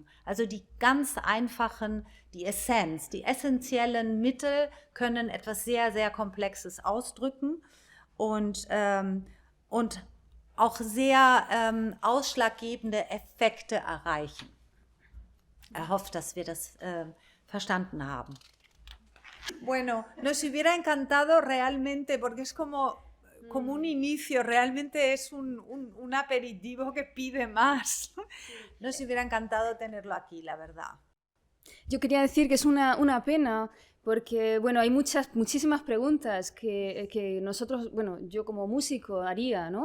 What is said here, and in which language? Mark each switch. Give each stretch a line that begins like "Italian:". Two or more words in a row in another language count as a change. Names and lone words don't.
German: Also die ganz einfachen, die Essenz, die essentiellen Mittel können etwas sehr, sehr Komplexes ausdrücken und auch sehr ausschlaggebende Effekte erreichen. Er hofft, dass wir das verstanden haben.
Spanish: Bueno, nos hubiera encantado realmente, porque es como un inicio, realmente es un aperitivo que pide más. Nos hubiera encantado tenerlo aquí, la verdad. Yo quería decir que es una pena porque, bueno, hay muchísimas preguntas que nosotros, bueno, yo como músico haría, ¿no?